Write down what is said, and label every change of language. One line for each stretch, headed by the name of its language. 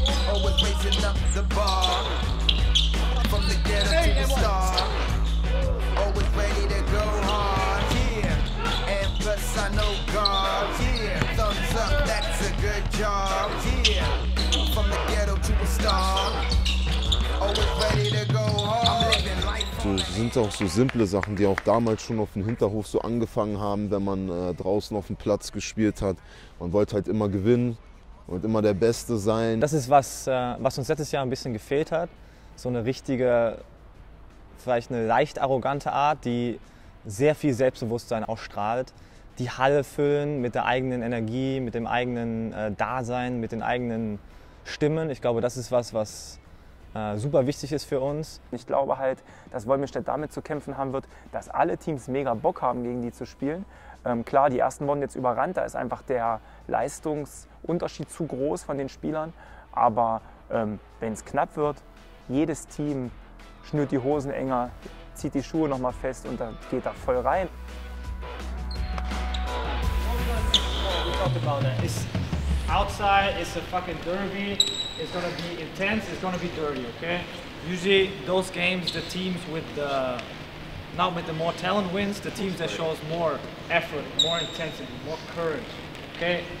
English: Always raising up the bar. From the ghetto to the star. Always ready to go hard. Yeah, and plus I know God. Yeah, thumbs up, that's a good job. Yeah, from the ghetto to a star. Always ready to go hard. I'm living life.
German: Das sind auch so simple Sachen, die auch damals schon auf dem Hinterhof so angefangen haben, wenn man draußen auf dem Platz gespielt hat. Man wollte halt immer gewinnen und immer der Beste sein. Das ist was uns letztes Jahr ein bisschen gefehlt hat. So eine richtige, vielleicht eine leicht arrogante Art, die sehr viel Selbstbewusstsein ausstrahlt. Die Halle füllen mit der eigenen Energie, mit dem eigenen Dasein, mit den eigenen Stimmen. Ich glaube, das ist was super wichtig ist für uns. Ich glaube halt, dass Wolmirstedt damit zu kämpfen haben wird, dass alle Teams mega Bock haben, gegen die zu spielen. Klar, die ersten wurden jetzt überrannt, da ist einfach der Leistungsunterschied zu groß von den Spielern. Aber wenn es knapp wird, jedes Team schnürt die Hosen enger, zieht die Schuhe nochmal fest und dann geht da voll rein.
English: Outside, it's a fucking derby. It's gonna be intense. It's gonna be dirty. Okay. Usually, those games, the teams with not with the more talent wins. The teams that shows more effort, more intensity, more courage. Okay.